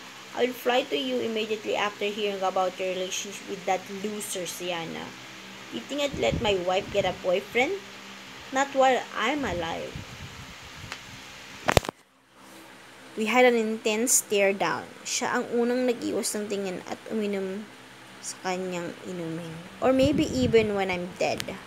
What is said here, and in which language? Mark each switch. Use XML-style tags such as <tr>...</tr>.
<en>I will fly to you immediately after hearing about your relationship with that loser, Sienna. You think I'd let my wife get a boyfriend? Not while I'm alive. We had an intense stare down.</en> <tl>Siya ang unang nag-iwas ng tingin at uminom sa kanyang inumin.</tl> <en>Or maybe even when I'm dead.</en>